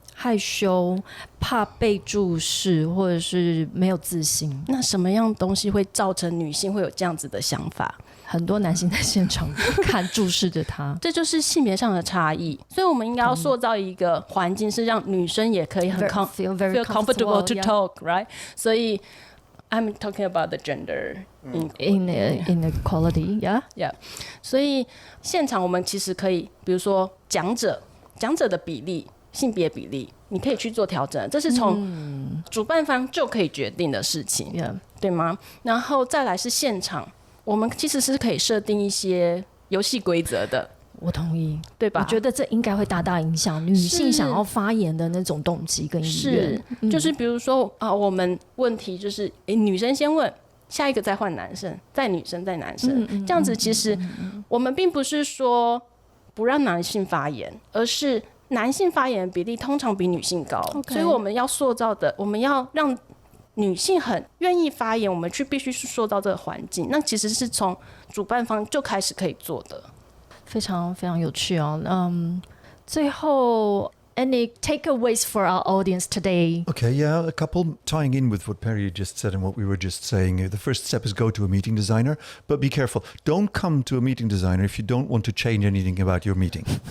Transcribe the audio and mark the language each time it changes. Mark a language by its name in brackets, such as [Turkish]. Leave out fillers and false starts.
[Chinese] 害羞，怕被注视，或者是没有自信。那什么样东西会造成女性会有这样子的想法？很多男性在现场看注视着他，这就是性别上的差异。所以我们应该要塑造一个环境，是让女生也可以很 [English] feel very comfortable to yeah. talk, right? 所以 I'm talking about the gender inequality, yeah, yeah. [Chinese] 所以现场我们其实可以，比如说讲者的比例。性别比例，你可以去做调整，这是从主办方就可以决定的事情，对吗？然后再来是现场，我们其实是可以设定一些游戏规则的。我同意，对吧？我觉得这应该会大大影响女性想要发言的那种动机跟意愿。就是比如说我们问题就是女生先问，下一个再换男生，再女生再男生，这样子其实我们并不是说不让男性发言，而是男性发言的比例通常比女性高，所以我们要塑造的，我们要让女性很愿意发言，我们必须去塑造这个环境。那其实是从主办方就开始可以做的，非常非常有趣哦。 [English] 最后 any takeaways for our audience today? Okay, yeah, a couple tying in with what Pairry just said and what we were just saying. The first step is go to a meeting designer, but be careful. Don't come to a meeting designer if you don't want to change anything about your meeting.